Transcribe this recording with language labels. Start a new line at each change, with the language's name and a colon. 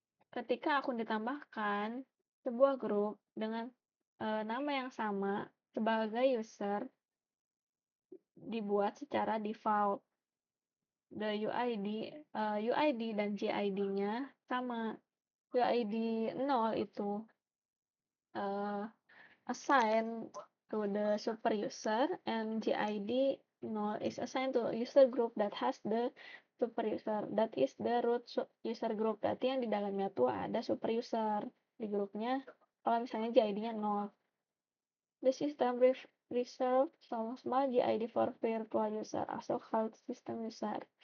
Indonesian: Ketika akun ditambahkan, sebuah grup dengan nama yang sama sebagai user dibuat secara default. UID dan GID-nya sama.
English: UID 0 itu assigned to the super user and GID 0 is assigned to user group that has the super user. That is the root user group.
Indonesian: Berarti yang di dalamnya tuh ada super user di grupnya. Kalau misalnya GID-nya 0.
English: The system reserve some small GID for virtual user, also called system user.